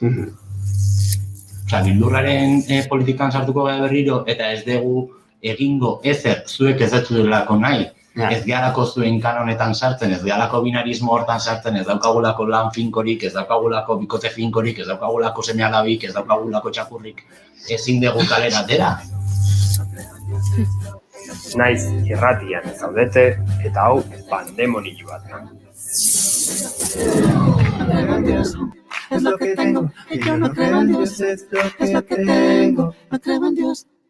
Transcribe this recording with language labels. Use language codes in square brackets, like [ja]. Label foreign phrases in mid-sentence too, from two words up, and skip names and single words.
[eu] Bildurraren politikan sartuko gara berriro eta ez dugu egingo ezer zuek ez dutulako nahi, ez gehalako zuen kanonetan sartzen, ez gehalako binarismo hortan sartzen, ez daukagulako lan finkorik, ez daukagulako bikote finkorik, ez daukagulako seme-alabik, ez daukagulako txakurrik, ezin dugu kalera atera. Naiz irratian zaudete eta hau pandemonioa da. [es] Es lo que tengo, y yo no creo en Dios, es lo que tengo, no creo en Dios.